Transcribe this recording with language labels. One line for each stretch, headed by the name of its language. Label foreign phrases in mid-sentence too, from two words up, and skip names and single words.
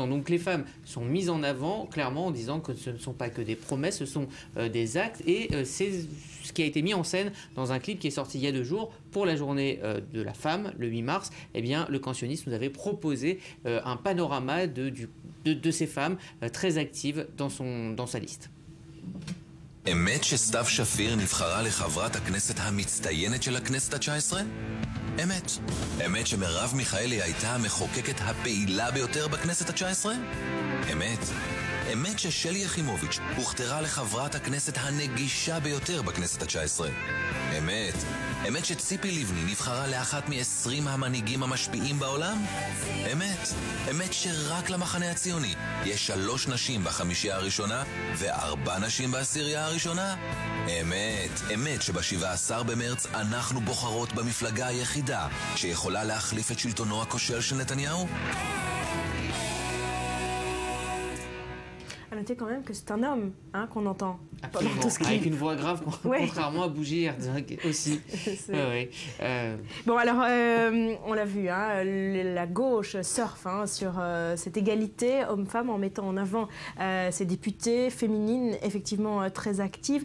French: Donc les femmes sont mises en avant clairement en disant que ce ne sont pas que des promesses, ce sont des actes. Et c'est ce qui a été mis en scène dans un clip qui est sorti il y a 2 jours pour la journée de la femme, le 8 mars. Eh bien, le camp sioniste nous avait proposé un panorama de ces femmes très actives dans sa liste.
Hebrew: אמת שסתיו שפיר נבחרה לחברת הכנסת המצטיינת של הכנסת ה-19? אמת. אמת שמרב מיכאלי הייתה המחוקקת הפעילה ביותר בכנסת ה-19? אמת. אמת ששלי יחימוביץ' הוכתרה לחברת הכנסת הנגישה ביותר בכנסת ה-19. אמת. אמת שציפי לבני נבחרה לאחת מ-20 המנהיגים המשפיעים בעולם? אמת. אמת שרק למחנה הציוני יש 3 נשים בחמישייה הראשונה ו4 נשים בעשירייה הראשונה? אמת. אמת שב-17 במרץ אנחנו בוחרות במפלגה היחידה שיכולה להחליף את שלטונו הכושל של נתניהו?
French: À noter quand même que c'est un homme qu'on entend. Absolument, avec une voix grave, contrairement à Bougie aussi. Bon, alors, on l'a vu, la gauche surfe sur cette égalité homme-femme en mettant en avant ces députées féminines effectivement très actives.